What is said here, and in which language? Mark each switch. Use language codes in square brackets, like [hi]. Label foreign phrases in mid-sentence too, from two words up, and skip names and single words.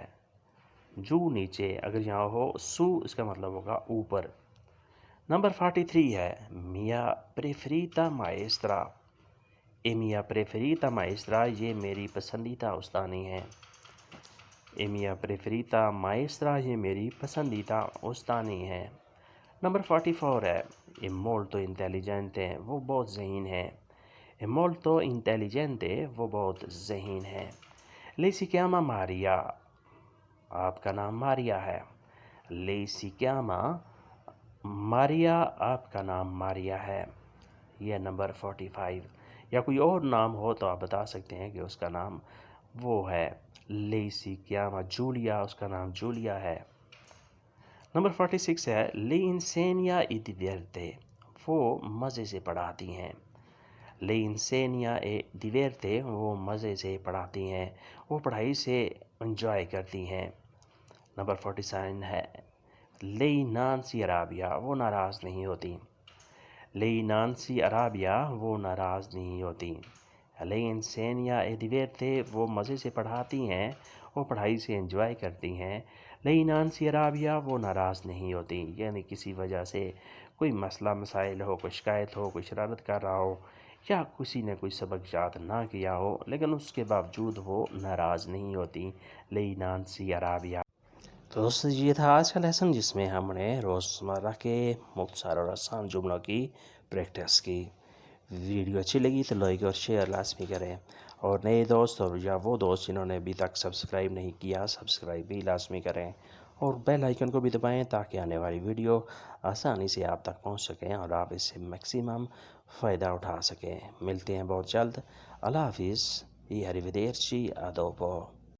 [ur] giù نیچے اگر یہاں ہو su اس کا مطلب ہوگا اوپر. نمبر 43 ہے [it] mia preferita maestra e mia preferita maestra [ur] یہ میری پسندیدہ استانی ہے. [it] e mia preferita maestra [ur] یہ میری پسندیدہ استانی ہے. نمبر 44 ہے [it] è molto intelligente [ur] وہ بہت ذہین ہے. [it] è molto intelligente [ur] وہ بہت ذہین ہے. [it] lei si chiama Maria [ur] آپ کا نام ماریا ہے. [it] Lei si chiama ماریا، [ur] آپ کا نام ماریا ہے. یہ نمبر 45. یا کوئی اور نام ہو تو آپ بتا سکتے ہیں کہ اس کا نام وہ ہے. [it] Lei si chiama جولیا، [ur] اس کا نام جولیا ہے. نمبر 46 ہے [it] Le insegna e diverte، [ur] وہ مزے سے پڑھاتی ہیں. [it] Le insegna e diverte، [ur] وہ مزے سے پڑھاتی ہیں، وہ پڑھائی سے انجوائے کرتی ہیں. نمبر 47 ہے [it] Lei non si arrabbia، [ur] وہ ناراض نہیں ہوتی. [it] Lei non si arrabbia، [ur] وہ ناراض نہیں ہوتی. [it] Le insegna e diverte، [ur] وہ مزے سے پڑھاتی ہیں، وہ پڑھائی سے انجوائے کرتی ہیں. [it] Lei non si arrabbia، [ur] وہ ناراض نہیں ہوتی. یعنی کسی وجہ سے کوئی مسئلہ مسائل ہو، کوئی شکایت ہو، کوئی شرارت کر رہا ہو، یا کسی نے کوئی سبق یاد نہ کیا ہو لیکن اس کے باوجود وہ ناراض نہیں ہوتی. [it] Lei non si arrabbia. [ur] تو دوستو یہ تھا آج کا لیسن، جس میں ہم نے روزمرہ کے مختصر اور آسان جملوں کی پریکٹس کی. ویڈیو اچھی لگی تو لائک اور شیئر لازمی کریں، اور نئے دوست اور یا وہ دوست جنہوں نے ابھی تک سبسکرائب نہیں کیا، سبسکرائب بھی لازمی کریں، اور بیل آئیکن کو بھی دبائیں تاکہ آنے والی ویڈیو آسانی سے آپ تک پہنچ سکیں اور آپ اس سے میکسیمم فائدہ اٹھا سکیں. ملتے ہیں بہت جلد. اللہ حافظ. یہ [it] arrivederci a dopo.